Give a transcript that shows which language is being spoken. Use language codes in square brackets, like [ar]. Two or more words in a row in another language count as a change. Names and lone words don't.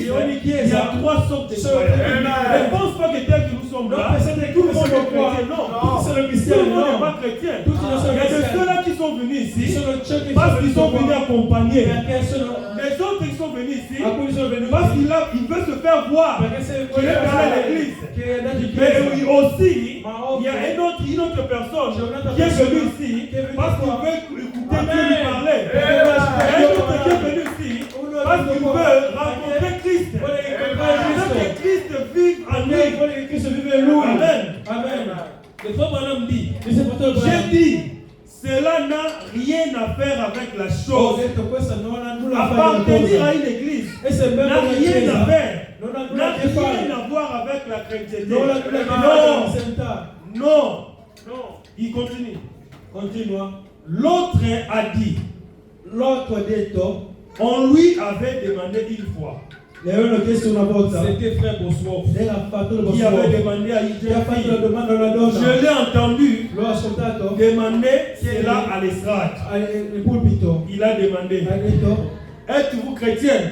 [it] in ogni [fr] il y [it] chiesa [fr] a trois sortes de [it] ci sono [fr] croyants. [it] tre tipi. [fr] Ne pense pas que tel que nous sommes [it] Non [fr] là, [it] pensate che [fr] tout le [it] come [fr] monde [it] siamo [fr] est [it] qua, [fr] chrétien. Non. [it] tutti sono [fr] Tout le [it] cristiani, [fr] monde n'est [it] no. [fr] pas chrétien. [it] Tutti non sono [fr] Il y a de [it] cristiani. [fr] ceux-là qui sont venus [it] Ci [fr] ici [it] sono certi [fr] parce qu'ils sont venus [it] qua [fr] accompagner. [it] perché sono [fr] Les autres qui sont venus ici [it] alcuni sono venuti [fr] parce qu'il veut se faire voir. [it] perché se [fr] Qu'il est allé à l'église. [it] che è andato in [fr] Mais [it] chiesa. [fr] aussi, [it] Ma [fr] il y a une autre personne [it] C'è un'altra [fr] qui est [it] persona [fr] venue ici [it] che è venuta [fr] parce qu'il [it] qua. [fr] veut écouter [it] Amen. [fr] Dieu lui parler. Il y a un autre qui est venu ici parce qu'il veut rencontrer Christ. Il veut que Christ vive en lui. [it] Vuole che Cristo vive in lui. Amen. Amen. [fr] Le frère Branham dit, [it] Dice fratello [fr] j'ai [it] Branham, [fr] dit, cela n'a rien à faire avec la [it] ho [fr] chose. [it] detto questa non ha nulla a fare con la [fr] Appartenir [it] cosa. [fr] à une église [it] Essere [fr] n'a [it] membro della [fr] rien à [it] chiesa [fr] faire. [it] non ha [fr] N'a [it] nulla a che fare. [fr] rien à voir avec la chrétienté. [it] Non ha nulla a che fare con la [fr] Non, [it] santità. [fr] non, non. Il continue. [it] Continua. [fr] L'autre a dit, [it] L'altro ha detto, [fr] on lui avait demandé une fois, C'était frère Bosworth qui avait demandé à Idjé. Je l'ai entendu demander cela à l'estrade. Il a demandé, êtes-vous chrétienne?